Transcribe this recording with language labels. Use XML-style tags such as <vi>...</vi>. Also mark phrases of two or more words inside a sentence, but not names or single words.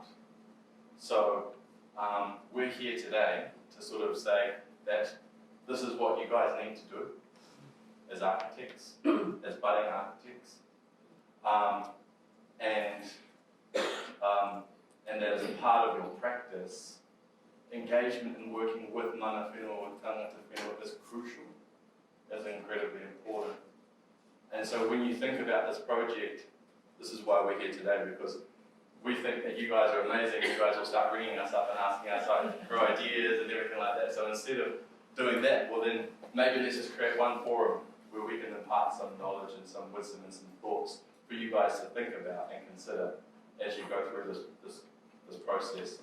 <en>So we're here today to sort of say that this is what you guys need to do as architects, as budding architects, and that as a part of your practice, engagement in working with</en> <mi>mana whenua,</mi> <en>with</en> <mi>tangata whenua</mi> <en>is crucial, is incredibly important. And so when you think about this project, this is why we're here today, because we think that you guys are amazing. You guys will start ringing us up and asking us for ideas and everything like that. So instead of doing that, well then maybe let's just create one forum where we can impart some knowledge and some wisdom and some thoughts for you guys to think about and consider as you go through this process.</en>